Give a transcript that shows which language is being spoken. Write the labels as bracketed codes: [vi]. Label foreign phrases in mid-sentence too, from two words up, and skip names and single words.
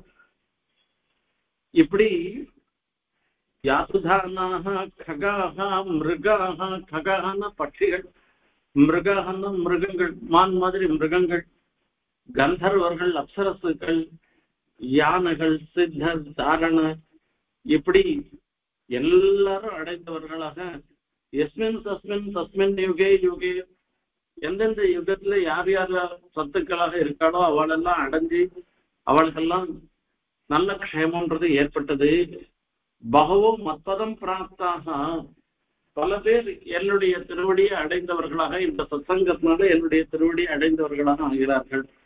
[ta] இப்படி [sa] यातुधानाः खगाः मृगाः, [ta] ககான பட்சிகள், மிருகான மிருகங்கள், மான் மாதிரி மிருகங்கள், கந்தர்வர்கள், அப்சரசுகள், யானைகள், சித்தர், தாரண, இப்படி எல்லாரும் அடைந்தவர்களாக [sa] यस्मिन् तस्मिन् तस्मिन् युगे युगे, [ta] எந்தெந்த யுகத்துல யார் யார் சத்துக்களாக இருக்காளோ அவளெல்லாம் அடைஞ்சு அவளுக்கெல்லாம் நல்ல க்ஷேமன்றது ஏற்பட்டது. [sa] बहवो मत्पदं प्राप्ताः, [ta] பல பேர் என்னுடைய திருவடியை அடைந்தவர்களாக, இந்த சத்சங்கத்தினால என்னுடைய திருவடியை அடைந்தவர்களாக ஆகிறார்கள்.